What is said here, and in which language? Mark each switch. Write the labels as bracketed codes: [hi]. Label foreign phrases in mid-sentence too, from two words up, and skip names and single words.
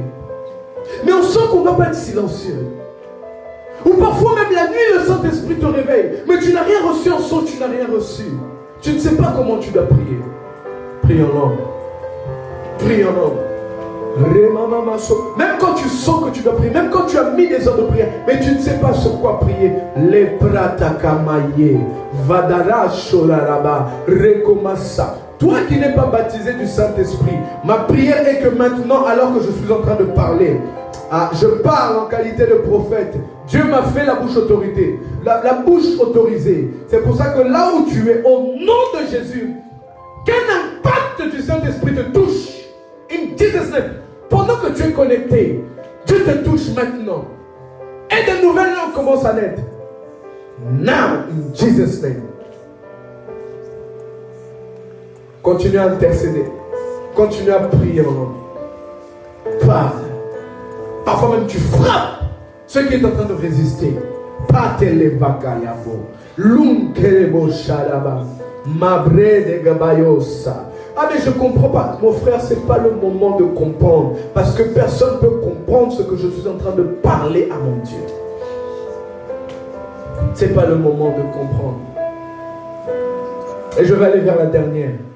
[fr] Mais on sent qu'on ne doit pas être silencieux. Ou parfois même la nuit, le Saint-Esprit te réveille. Mais tu n'as rien reçu en son, tu n'as rien reçu. Tu ne sais pas comment tu dois prier. Prie en langue. Prie en langue. Même quand tu sens que tu dois prier, même quand tu as mis des heures de prière, mais tu ne sais pas sur quoi prier. Les pratakamaye, vadara sholaraba, rekomasa. Toi qui n'es pas baptisé du Saint-Esprit, ma prière est que maintenant, alors que je suis en train de parler, je parle en qualité de prophète. Dieu m'a fait la bouche autorité, la bouche autorisée. C'est pour ça que là où tu es, au nom de Jésus, qu'un impact du Saint-Esprit te touche. [en] In Jesus' name. [fr] Pendant que tu es connecté, Dieu te touche maintenant. Et de nouvelles langues commencent à naître. [en] Now, in Jesus' name. [fr] Continue à intercéder. Continue à prier en langue. Parle. Parfois même tu frappes ce qui est en train de résister. Patelevakayabo. Lunkelebo Shadaba. Mabre de Gabayosa. Ah mais je ne comprends pas. Mon frère, ce n'est pas le moment de comprendre. Parce que personne ne peut comprendre ce que je suis en train de parler à mon Dieu. Ce n'est pas le moment de comprendre. Et je vais aller vers la dernière.